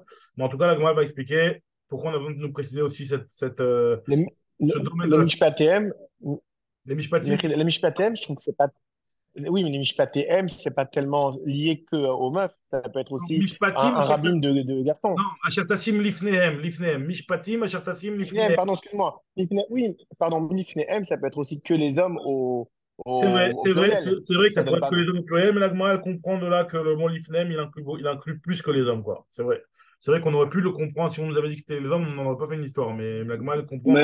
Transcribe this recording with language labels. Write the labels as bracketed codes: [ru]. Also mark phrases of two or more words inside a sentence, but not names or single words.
[fr] Mais en tout cas, la Gemara va expliquer pourquoi on a besoin de nous préciser aussi Les, ce domaine de les la... Mishpatem, Les mishpatim, les Mishpatem, je trouve que c'est pas. Oui, mais les Mishpatem, c'est pas tellement lié que aux meufs. Ça peut être aussi mishpatim, un rabbin de garçons. non, [he] אשר תשים לפניהם, משפטים, אשר תשים Lifneem, lifnehem. [fr] pardon, excuse-moi. Oui, pardon, Lifneem, ça peut être aussi que les hommes au C'est vrai, pluriel. c'est vrai que ça Ça pourrait donne être pas. que les hommes au pluriel, mais la Gemara, elle comprend de là que le mot lifnehem, il inclut plus que les hommes, quoi. C'est vrai. C'est vrai qu'on aurait pu le comprendre si on nous avait dit que c'était les hommes, on n'en aurait pas fait une histoire. Mais Magma, elle comprend.